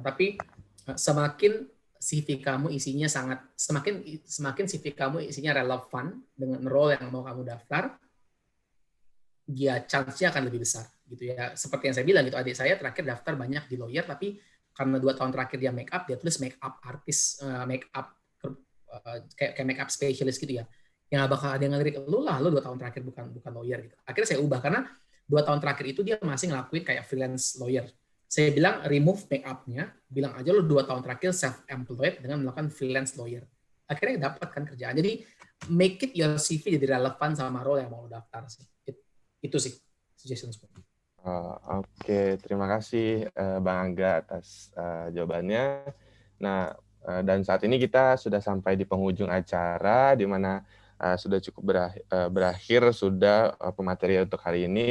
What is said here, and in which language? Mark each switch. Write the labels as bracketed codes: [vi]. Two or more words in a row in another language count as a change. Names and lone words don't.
[id] Tapi semakin CV kamu isinya semakin CV kamu isinya relevan dengan role yang mau kamu daftar, ya chance-nya akan lebih besar gitu ya. Seperti yang saya bilang gitu, adik saya terakhir daftar banyak di lawyer, tapi karena 2 tahun terakhir dia [en] make up, [id] dia tulis [en] make up artist, [id] make up kayak [en] make up specialist [id] gitu ya. Yang nggak bakal ada yang ngelirik lu 2 tahun terakhir bukan lawyer gitu. Akhirnya saya ubah karena 2 tahun terakhir itu dia masih ngelakuin kayak [en] freelance lawyer. [id] Saya bilang [en] remove make up- [id] nya, bilang aja lu 2 tahun terakhir self-employed dengan melakukan [en] freelance lawyer. [id] Akhirnya dapat kan kerjaan. Jadi [en] make it your CV [id] jadi relevan sama role yang mau daftar sih. Itu sih suggestion. Oke, terima kasih Bang Angga atas jawabannya. Nah, dan saat ini kita sudah sampai di penghujung acara, di mana sudah cukup berakhir sudah pematerian untuk hari ini.